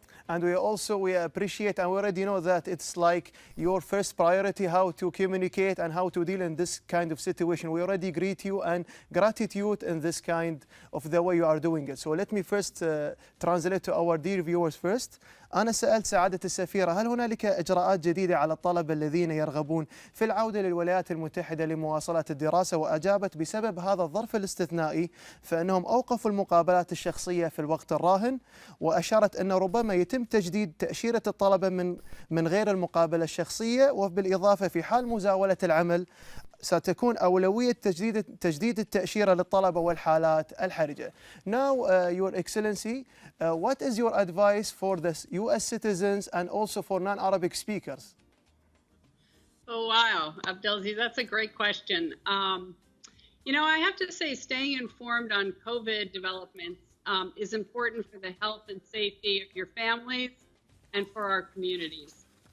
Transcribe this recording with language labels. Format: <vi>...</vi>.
<en>And we appreciate, and we already know that it's like your first priority how to communicate and how to deal in this kind of situation. We already greet you and gratitude in this kind of the way you are doing it. So let me first translate to our dear viewers first.</en> <ar>أنا سألت سعادة السفيرة هل هنالك إجراءات جديدة على الطلبة الذين يرغبون في العودة للولايات المتحدة لمواصلة الدراسة، وأجابت بسبب هذا الظرف الاستثنائي فإنهم أوقفوا المقابلات الشخصية في الوقت الراهن، وأشارت أن ربما يتم تجديد تأشيرة الطلبة من غير المقابلة الشخصية، وبالإضافة في حال مزاولة العمل ستكون أولوية تجديد التأشيرة للطلبة والحالات الحرجة.</ar> <en>Now, Your Excellency, what is your advice for the U.S. citizens and also for non-Arabic speakers? Oh, wow, Abdelaziz, that's a great question. You know, I have to say staying informed on COVID developments is important for the health and safety of your families and for our communities.</en>